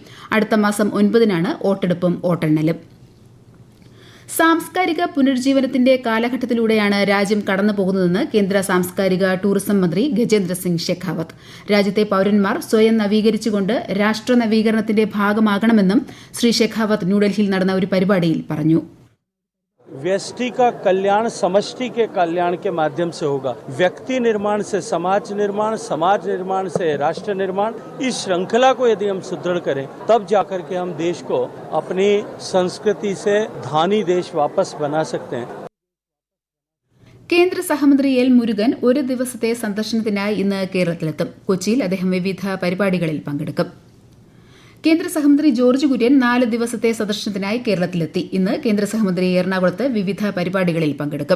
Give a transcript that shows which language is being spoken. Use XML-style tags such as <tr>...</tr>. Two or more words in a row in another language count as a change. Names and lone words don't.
<ml>അടുത്ത മാസം 9-നാണ് വോട്ടെടുപ്പും വോട്ടെണ്ണലും. സാംസ്കാരിക പുനരുജ്ജീവനത്തിന്റെ കാലഘട്ടത്തിലൂടെയാണ് രാജ്യം കടന്നുപോകുന്നതെന്ന് കേന്ദ്ര സാംസ്കാരിക ടൂറിസം മന്ത്രി ഗജേന്ദ്ര സിംഗ് ഷെഖാവത്ത്. രാജ്യത്തെ പൌരന്മാർ സ്വയം നവീകരിച്ചുകൊണ്ട് രാഷ്ട്ര നവീകരണത്തിന്റെ ഭാഗമാകണമെന്നും ശ്രീ ഷെഖാവത്ത് ന്യൂഡൽഹിയിൽ നടന്ന ഒരു പരിപാടിയിൽ പറഞ്ഞു.</ml> <hi>व्यष्टि का कल्याण समष्टि के कल्याण के माध्यम से होगा. व्यक्ति निर्माण से समाज निर्माण, समाज निर्माण से राष्ट्र निर्माण. इस श्रृंखला को यदि हम सुदृढ़ करें तब जाकर के हम देश को अपनी संस्कृति से धानी देश वापस बना सकते हैं.</hi> <ml>കേന്ദ്ര സഹമന്ത്രി L മുരുകൻ ഒരു ദിവസത്തെ സന്ദർശനത്തിനായി ഇന്ന് കേരളത്തിലെത്തും. കൊച്ചിയിൽ അദ്ദേഹം വിവിധ പരിപാടികളിൽ പങ്കെടുക്കും. കേന്ദ്ര സഹമന്ത്രി ജോർജ് കുര്യൻ 4 ദിവസത്തെ സന്ദർശനത്തിനായി കേരളത്തിലെത്തി. ഇന്ന് കേന്ദ്ര സഹമന്ത്രി എറണാകുളത്ത് വിവിധ പരിപാടികളിൽ പങ്കെടുക്കും.</ml>